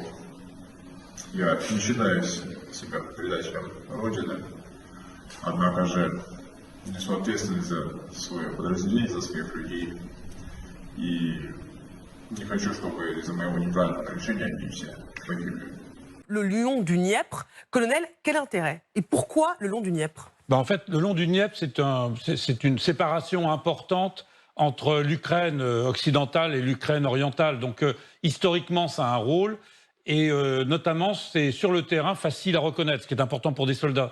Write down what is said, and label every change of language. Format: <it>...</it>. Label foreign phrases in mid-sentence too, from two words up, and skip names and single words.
<ru>Я не считаю себя предателем Родины, однако же несу ответственность за свое подразделение, за своих людей. И не хочу, чтобы из-за моего неправильного решения они все погибли.</ru> <fr>Le long du Dniepr, colonel, quel intérêt? Et pourquoi le long du Dniepr? En fait, le long du Dniepr, c'est une séparation importante entre l'Ukraine occidentale et l'Ukraine orientale. Donc, historiquement, ça a un rôle. Et notamment, c'est sur le terrain facile à reconnaître, ce qui est important pour des soldats.</fr>